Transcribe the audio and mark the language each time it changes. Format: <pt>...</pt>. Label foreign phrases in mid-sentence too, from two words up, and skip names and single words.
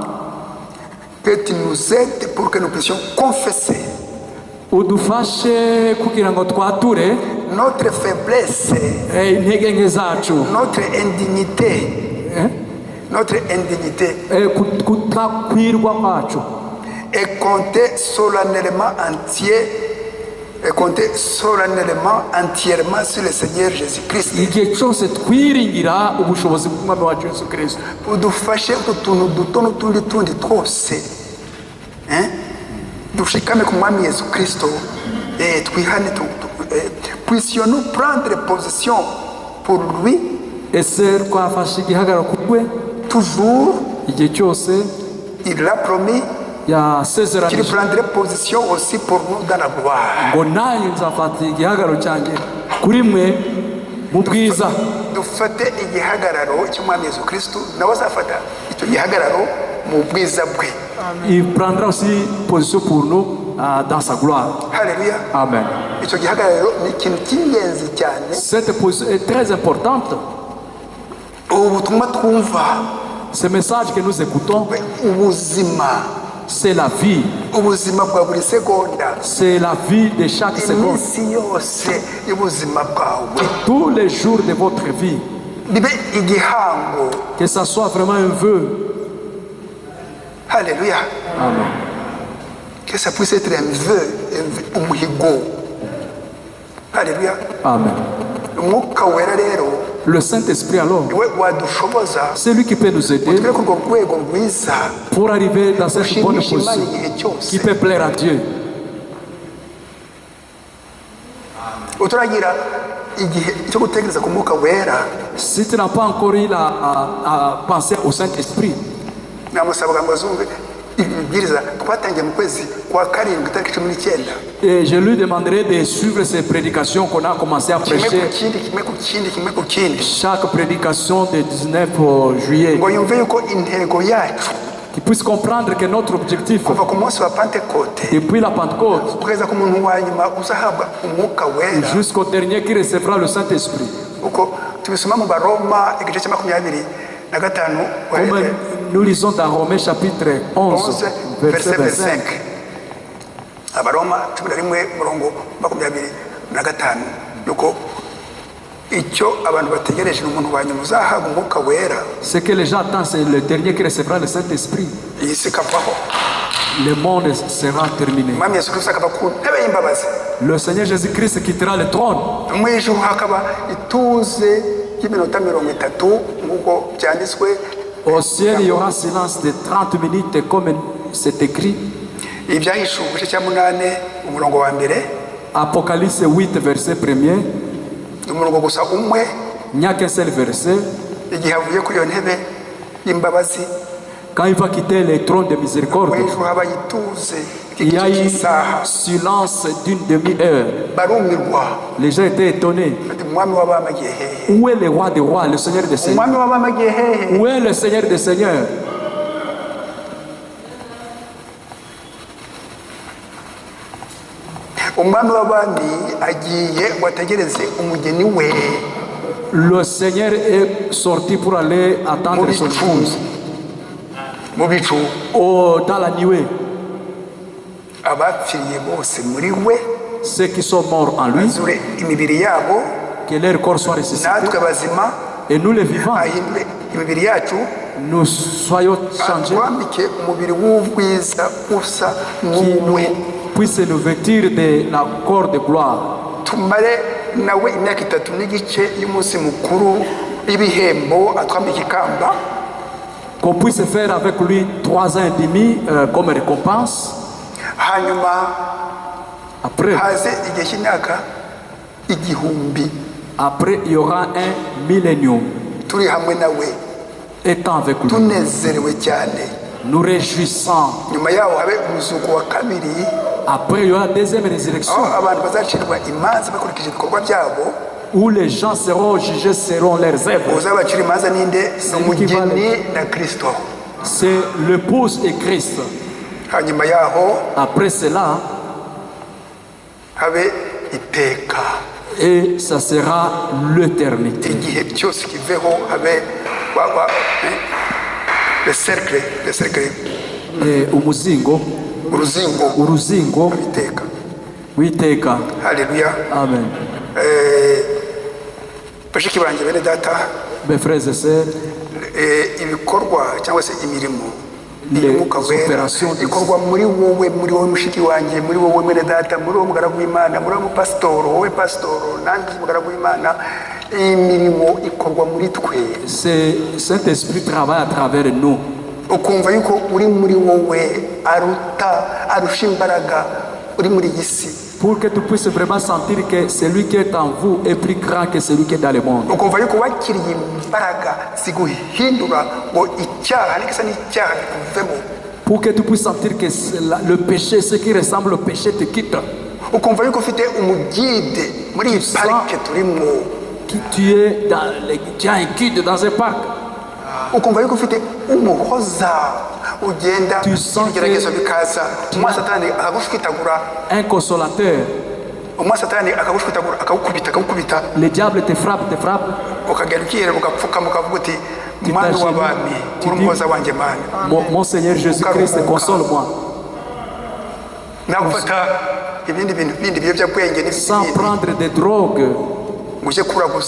<fr>que tu nous aides pour que nous puissions confesser notre faiblesse, notre indignité, et compter solennellement entièrement sur le Seigneur Jésus-Christ.</fr> <rw>Udufashe utuntu duto n'utundi twose dushikame ku Mwami Yesu Kristo, twihane,</rw> <fr>puissions-nous prendre position pour lui toujours. Il l'a promis qu'il prendrait position aussi pour nous dans la gloire.</fr> <rw>mubwiza dufate igihagararo cy'umwami Yesu Kristo nawe azafata icyo gihagararo mu bwiza bwe.</rw> <fr>Il prendra aussi position pour nous dans sa gloire. Alléluia. Amen.</fr> <rw>Icyo gihagararo ni ikintu cy'ingenzi cyane.</rw> <fr>Cette position est très importante.</fr> <rw>Ubutumwa twumva,</rw> <fr>ce message que nous écoutons,</fr> <rw>ubuzima,</rw> <fr>c'est la vie.</fr> <rw>ubuzima bwa buri segonda,</rw> <fr>C'est la vie de chaque seconde.</fr> <rw>iminsi yose y'ubuzima bwawe,</rw> <fr>Tous les jours de votre vie.</fr> <rw>bibe igihango.</rw> <fr>Que ça soit vraiment un vœu. Alléluia. Amen. Que ça puisse être un vœu,</fr> <rw>umuhigo. Alléluia. Amen. Umwuka wera rero</rw> <fr>Le Saint-Esprit alors,</fr> <rw>niwe wadushoboza</rw> <fr>c'est lui qui peut nous aider</fr> <rw>tugere ku rwego rwiza</rw> <fr>pour arriver dans cette bonne</fr> <rw>rushimisha Imana</rw> <fr>position</fr> <rw>igihe cyose.</rw> <fr>qui peut plaire à Dieu.</fr> <rw>Utaragira igihe cyo gutegereza ku mwuka wera,</rw> <fr>Si tu n'as pas encore eu à penser au Saint-Esprit,</fr> <rw>namusabaga ngo azumve ibibwiriza twatangiye mu kwezi kwa karindwi tariki 19.</rw> <fr>et je lui demanderai de suivre ces prédications qu'on a commencé à</fr> <rw>kimwe ku</rw> <fr>prêcher.</fr> <rw>kindi kimwe ku kindi kimwe ku kindi,</rw> <fr>Chaque prédication de 19 juillet,</fr> <rw>ngo yumve yuko intego yacu</rw> <fr>qu'il puisse comprendre que notre objectif,</fr> <rw>kuva ku munsi wa Pentekote</rw> <fr>depuis la Pentecôte</fr> <rw>kugeza ku muntu wa nyuma uzahabwa umwuka wera,</rw> <fr>jusqu'au dernier qui recevra le Saint-Esprit.</fr> <rw>uko tubisoma mu Baroma igice cya 25.</rw> <fr>Comme nous lisons dans Romains chapitre 11, verset 25.</fr> <rw>Abaroma 11:25, yuko icyo abantu bategereje umuntu wa nyuma uzahabwa umwuka wera.</rw> <fr>Ce que les gens attendent, c'est le dernier qui recevra le Saint-Esprit.</fr> <rw>Iyi si ikavaho,</rw> <fr>Le monde sera terminé.</fr> <rw>umwami Yesu Kristo akava ku ntebe y'imbabazi,</rw> <fr>Le Seigneur Jésus-Christ quittera le trône.</fr> <rw>mu ijuru hakaba ituze ry'iminota 30 nk'uko byanditswe.</rw> <fr>Au ciel, il y aura silence de 30 minutes, comme c'est écrit.</fr> <rw>Ibyahishuwe igice cya 8 umurongo wa mbere,</rw> <fr>Apocalypse 8, verset 1er.</fr> <rw>umurongo gusa umwe,</rw> <fr>Il n'y a qu'un seul verset.</fr> <rw>igihe avuye kuri iyo ntebe y'imbabazi,</rw> <fr>Quand il va quitter le trône de</fr> <rw>mu</rw> <fr>miséricorde,</fr> <rw>ijuru haba ituze</rw> <fr>il y a</fr> <rw>ry'igice</rw> <fr>eu</fr> <rw>cy'isaha.</rw> <fr>silence d'une demi-heure.</fr> <rw>Barumirwa</rw> <fr>Les gens étaient étonnés.</fr> <rw>bati umwami w'abami agiye hehe?</rw> <fr>Où est le roi des rois, le Seigneur des seigneurs?</fr> <rw>Umwami w'abami agiye hehe?</rw> <fr>Où est le Seigneur des seigneurs?</fr> <rw>Umwami w'abami agiye wategereze umugeni we</rw> <fr>Le Seigneur est sorti pour aller attendre son épouse</fr> <rw>mu bicu.</rw> <fr>dans la nuée.</fr> <rw>Abapfiriye bose muri we</rw> <fr>Ceux qui sont morts en lui,</fr> <rw>azure imibiri yabo,</rw> <fr>que leur corps soit ressuscité.</fr> <rw>natwe bazima</rw> <fr>Et nous les vivants,</fr> <rw>ahindure imibiri yacu,</rw> <fr>nous soyons changés,</fr> <rw>atwambike umubiri w'ubwiza usa</rw> <fr>qui</fr> <rw>n'uwe,</rw> <fr>puisse nous vêtir de la corps de gloire.</fr> <rw>tumare nawe imyaka 3 n'igice y'umunsi mukuru y'ibihembo, atwambike ikamba.</rw> <fr>Qu'on puisse faire avec lui 3 ans et demi comme récompense.</fr> <rw>Hanyuma</rw> <fr>Après,</fr> <rw>haze igihe cy'imyaka 1000</rw> <fr>après, il y aura un millénium.</fr> <rw>turi hamwe nawe</rw> <fr>Étant avec lui,</fr> <rw>tunezerewe cyane.</rw> <fr>nous réjouissant.</fr> <rw>Nyuma yaho habe umuzuko wa kabiri,</rw> <fr>Après, il y aura la deuxième résurrection</fr> <rw>aho abantu bazacirwa imanza bakurikije ibikorwa byabo.</rw> <fr>où les gens seront jugés selon leurs œuvres.</fr> <rw>Uzabacira imanza ninde? Ni umugeni na Kristo.</rw> <fr>C'est l'épouse et Christ.</fr> <rw>Hanyuma yaho</rw> <fr>Après cela,</fr> <rw>habe iteka,</rw> <fr>et ça sera l'éternité.</fr> <rw>igihe cyose kiveho, habe</rw> <fr>le cercle</fr> <rw>Et umuzingo, uruzingo uruzingo, iteka. witeka. Haleluya. Amen. Bashiki banjye bene data,</rw> <fr>Mes frères et sœurs,</fr> <rw>ibikorwa cyangwa se imirimo</rw> <fr>Les</fr> <rw>y'umwuka wera</rw> <fr>opérations de-</fr> <rw>ikorwa muri wowe mushiki wanjye, muri wowe mwene data, muri wowe mugaragu w'Imana, muri wowe mupasitoro, wowe pasitoro, nanjye mugaragu w'Imana. Iyi mirimo ikorwa muri twe.</rw> <fr>c'est Saint-Esprit travaille à travers nous.</fr> <rw>Ukumva yuko uri muri wowe arusha imbaraga uri muri iyi si.</rw> <fr>Pour que tu puisses vraiment sentir que celui qui est en vous est plus grand que celui qui est dans le monde.</fr> <rw>Ukumva yuko wakiriye imbaraga ziguhindura ngo icyaha n'igisa n'icyaha bikuvemo.</rw> <fr>Pour que tu puisses sentir que le péché, ce qui ressemble au péché, te quitte.</fr> <rw>Ukumva yuko ufite umugide muri iyi parike turimo.</rw> <fr>tu as un guide dans un parc.</fr> <rw>ukumva yuko ufite umuhoza ugenda ibigeragezo bikaza umwa satani akagushwitagura</rw> <fr>un consolateur.</fr> <rw>umwa satani akagushwitagura akagukubita</rw> <fr>Le diable te frappe</fr> <rw>ukagera ukihera ugapfukama ukavuga uti mwana w'abami umuhoza wanjye mana</rw> <fr>mon Seigneur Jésus-Christ, console-moi.</fr> <rw>nagufata ibindi bintu bindi biyobyabwenge</rw> <fr>Sans prendre des drogues,</fr> <rw>muje kuraguza</rw>